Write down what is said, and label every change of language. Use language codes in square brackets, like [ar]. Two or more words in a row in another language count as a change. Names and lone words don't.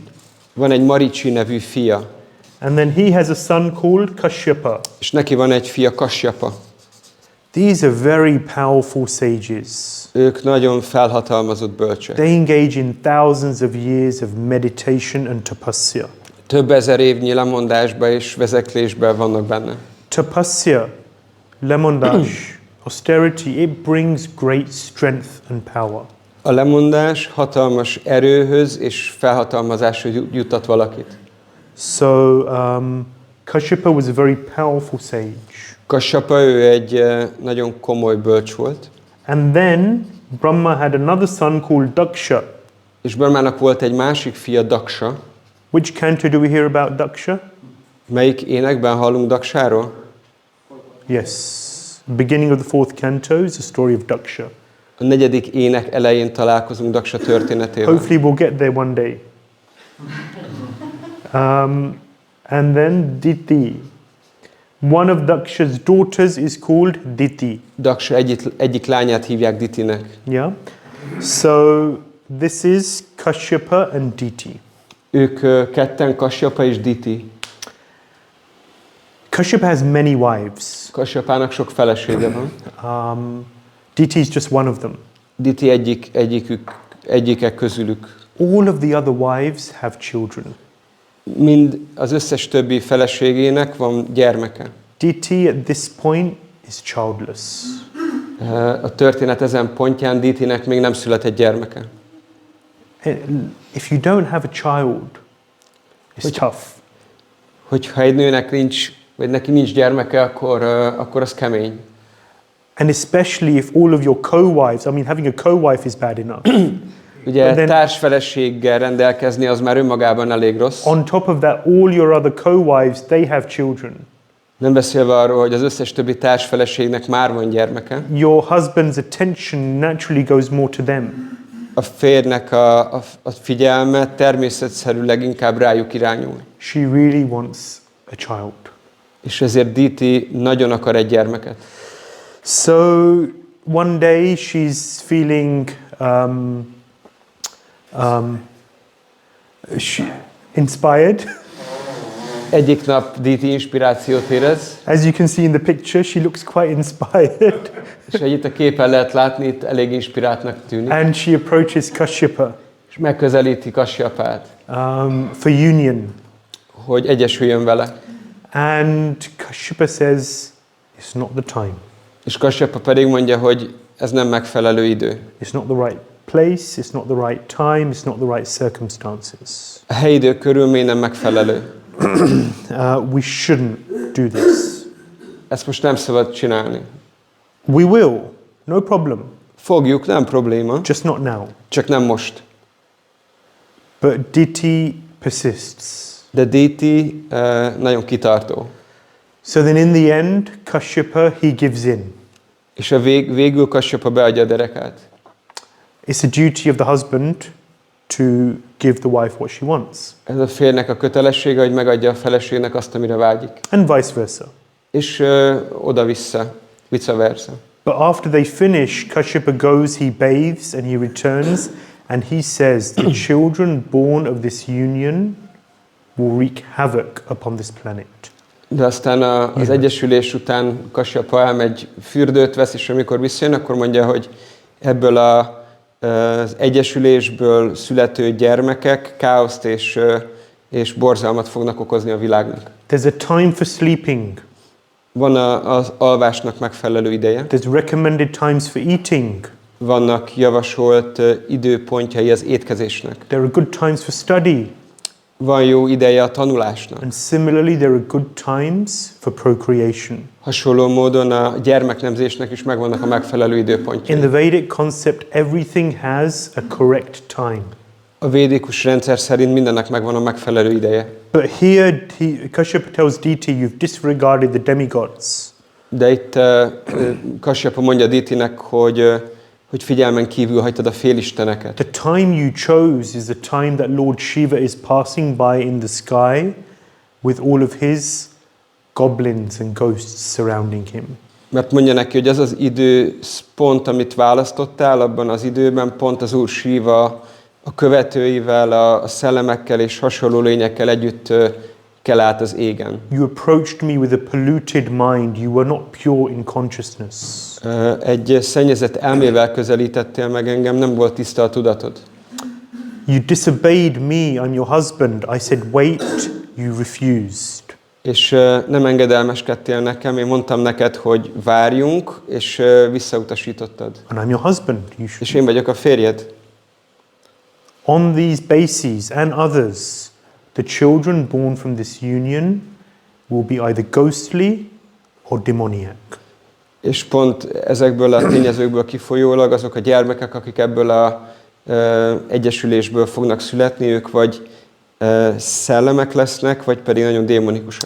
[hu] Van egy Marichi nevű fia. [en] And then he has a son called Kashyapa. [hu] És neki van egy fia, Kasyapa. [en] These are very powerful sages. [hu] Ők nagyon felhatalmazott bölcsek. [en] They engage in thousands of years of meditation and tapasya. [hu] Több ezer évnyi lemondásba és vezeklésben vannak benne. Tapasya, lemondás, [en] austerity, it brings great strength and power. [hu] A lemondás hatalmas erőhöz és felhatalmazáshoz juttat valakit. [en] So, Kashyapa was a very powerful sage. [hu] Kasyapa, ő egy nagyon komoly bölcs volt. [en] And then Brahma had another son called Daksha. [hu] És Brahmának volt egy másik fia, Daksa. [en] Which canto do we hear about Daksha? [hu] Melyik énekben hallunk Daksáról? [en] Yes. Beginning of the 4th canto is the story of Daksha. [hu] A 4. ének elején találkozunk Daksa történetével. [en] Hopefully we'll get there one day. And then Diti. One of Daksha's daughters is called Diti. [hu] Daksa egyik lányát hívják Ditinek. [en] Yeah. So this is Kashyapa and Diti. [hu] Ők ketten, Kasyapa és Diti. [en] Kashyapa has many wives. [hu] Kasyapának sok felesége van. [en] Diti is just one of them. [hu] Diti egyike közülük. [en] All of the other wives have children. [hu] Mind az összes többi feleségének van gyermeke. [en] Diti at this point is childless. [hu] A történet ezen pontján Ditinek még nem született gyermeke. [en] If you don't have a child, it's tough. [hu] Hogyha egy nőnek nincs, vagy neki nincs gyermeke, akkor az kemény. [en] And especially if all of your co-wives, I mean having a co-wife is bad enough. [hu] Ugye társfeleséggel rendelkezni az már önmagában elég rossz. [en] On top of that, all your other co-wives, they have children. [hu] Nem beszélve arról, hogy az összes többi társfeleségnek már van gyermeke. [en] Your husband's attention naturally goes more to them. [hu] A férjnek a figyelme természetszerűleg inkább rájuk irányul. [en] She really wants a child. [hu] És ezért Diti nagyon akar egy gyermeket. [en] So one day she's feeling inspired. [hu] Egyik nap Diti inspirációt érez. [en] As you can see in the picture, she looks quite inspired. [hu] És itt a képen lehet látni, itt elég inspiráltnak tűnik. [en] And she approaches Kashyapa. [hu] És megközelíti Kasyapát. [en] For union. [hu] Hogy egyesüljön vele. [en] And Kashyapa says, it's not the time. [hu] És Kasyapa pedig mondja, hogy ez nem megfelelő idő. [en] It's not the right place, it's not the right time, it's not the right circumstances. [hu] A helyidő körülmény nem megfelelő. [en] We shouldn't do this. [hu] Ezt most nem szabad csinálni. [en] We will, no problem. [hu] Fogjuk, nem probléma. [en] Just not now. [hu] Csak nem most. [en] But Diti persists. [hu] De Diti nagyon kitartó. [en] So then in the end, Kashyapa, he gives in. [hu] És végül Kasyapa beadja a derekát. [en] It's a duty of the husband to give the wife what she wants. [hu] Ez a férnek a kötelessége, hogy megadja a feleségnek azt, amire vágyik. [en] And vice versa. [hu] És oda-vissza, vice versa. [en] But after they finish, Kashyapa goes, he bathes and he returns and he says, the children born of this union will wreak havoc upon this planet. [hu] De aztán az egyesülés után Kasyapa elmegy, fürdőt vesz, és amikor visszajön, akkor mondja, hogy ebből az egyesülésből születő gyermekek káoszt és borzalmat fognak okozni a világnak. [en] There's a time for sleeping. [hu] Van az alvásnak megfelelő ideje. [en] There's recommended times for eating. [hu] Vannak javasolt időpontjai az étkezésnek. [en] There are good times for study. [hu] Van jó ideje a tanulásnak. [en] And similarly, there are good times for procreation. [hu] Hasonló módon a gyermeknemzésnek is megvannak a megfelelő időpontjai. [en] In the Vedic concept, everything has a correct time. [hu] A védikus rendszer szerint mindennek megvan a megfelelő ideje. [en] But here, Kashyapa tells Diti, you've disregarded the demigods. [hu] De itt Kashyapa mondja Ditinek, hogy figyelmen kívül hagytad a félisteneket. [en] The time you chose is the time that Lord Shiva is passing by in the sky with all of his goblins and ghosts surrounding him. [hu] Mert mondja neki, hogy az az időpont, amit választottál, abban az időben pont az Úr Shiva a követőivel, a szellemekkel és hasonló lényekkel együtt kell át az égen. [en] You approached me with a polluted mind. You were not pure in consciousness. [hu] Egy szennyezett elmével közelítettél meg engem, nem volt tiszta a tudatod. [en] You disobeyed me, I'm your husband. I said wait, you refused. [hu] És nem engedelmeskedtél nekem, én mondtam neked, hogy várjunk, és visszautasítottad. [en] And I'm your husband. [hu] És én vagyok a férjed. [en] On these bases and others, the children born from this union will be either ghostly or demoniac. [hu] És pont ezekből a tényezőkből kifolyólag azok a gyermekek, akik ebből az egyesülésből fognak születni, ők vagy szellemek lesznek, vagy pedig nagyon démonikusak.